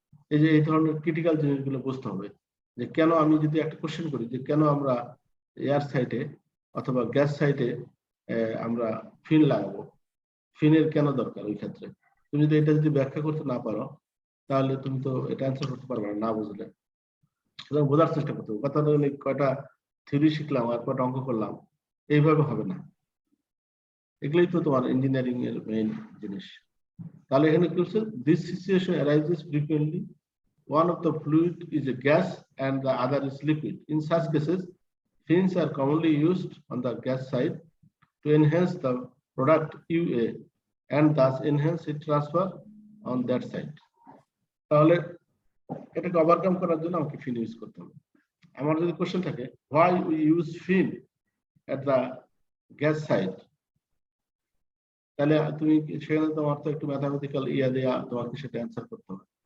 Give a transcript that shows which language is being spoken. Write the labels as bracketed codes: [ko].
[bn] এই যে এই ধরনের ক্রিটিক্যাল জিনিসগুলো বুঝতে হবে যে কেন আমি যদি একটা কোশ্চেন করি যে কেন আমরা এয়ার সাইটে অথবা গ্যাস সাইটে আমরা ফিন লাগাবো, ফিনের কেন দরকার ওই ক্ষেত্রে, তুমি যদি এটা যদি ব্যাখ্যা করতে না পারো তাহলে তুমি তো এটা অ্যান্সার করতে পারবে না বুঝলে। সুতরাং বোঝার চেষ্টা করতে হবে। কথা হলো কয়টা থিওরি শিখলাম আর কয়টা অঙ্ক করলাম এইভাবে হবে না, এগুলোই তো তোমার ইঞ্জিনিয়ারিং এর মেইন জিনিস। তাহলে এখানে কি হচ্ছে, [en] This situation arises frequently, one of the fluid is a gas and the other is liquid. In such cases, fins are commonly used on the gas side to enhance the product UA and thus enhance heat transfer on that side. [bn] তাহলে এটাকে overcome করার জন্য আমাকে ফিন use করতে হবে। আমার যদি question থাকে [en] why we use fin at the gas side, [bn] তাহলে তুমি সেখানে তোমার তো একটু ম্যাথামেটিক্যাল দেয়া তোমাকে সেটা অ্যান্সার করতে হবে।